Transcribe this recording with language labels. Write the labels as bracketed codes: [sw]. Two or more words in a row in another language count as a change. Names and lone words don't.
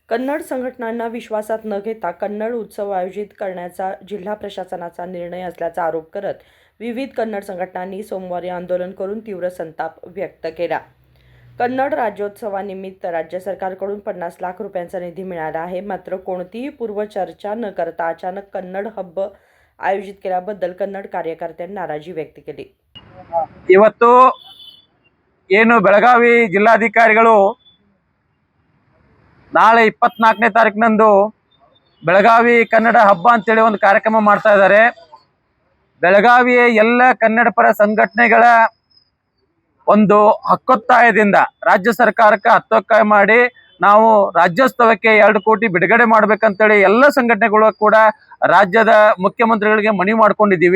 [mr] कन्नड संघटनांना विश्वासात न घेता कन्नड उत्सव आयोजित करण्याचा जिल्हा प्रशासनाचा निर्णय असल्याचा आरोप करत विविध कन्नड संघटनांनी सोमवारी आंदोलन करून तीव्र संताप व्यक्त केला। कन्नड राज्योत्सवानिमित्त राज्य सरकारकडून 50 लाख रुपयांचा निधी मिळाला आहे, मात्र कोणतीही पूर्वचर्चा न करता अचानक कन्नड हब आयोजित केल्याबद्दल कन्नड कार्यकर्त्यांनी नाराजी व्यक्त केली। [kn] ಇವತ್ತು ಏನು ಬೆಳಗಾವಿ ಜಿಲ್ಲಾಧಿಕಾರಿಗಳು ನಾಳೆ 24ನೇ ತಾರೀಕಿನಂದು ಬೆಳಗಾವಿ ಕನ್ನಡ ಹಬ್ಬ ಅಂತೇಳಿ ಒಂದು ಕಾರ್ಯಕ್ರಮ ಮಾಡ್ತಾ ಇದ್ದಾರೆ। ಬೆಳಗಾವಿಯ ಎಲ್ಲ ಕನ್ನಡ ಪರ ಸಂಘಟನೆಗಳ ಒಂದು ಹಕ್ಕೊತ್ತಾಯದಿಂದ ರಾಜ್ಯ ಸರ್ಕಾರಕ್ಕೆ ಹತ್ತೊತ್ತಾಯ ಮಾಡಿ ನಾವು ರಾಜ್ಯೋತ್ಸವಕ್ಕೆ 2 ಕೋಟಿ ಬಿಡುಗಡೆ ಮಾಡಬೇಕಂತೇಳಿ ಎಲ್ಲ ಸಂಘಟನೆಗಳು ಕೂಡ ರಾಜ್ಯದ ಮುಖ್ಯಮಂತ್ರಿಗಳಿಗೆ ಮನವಿ ಮಾಡ್ಕೊಂಡಿದ್ದೀವಿ।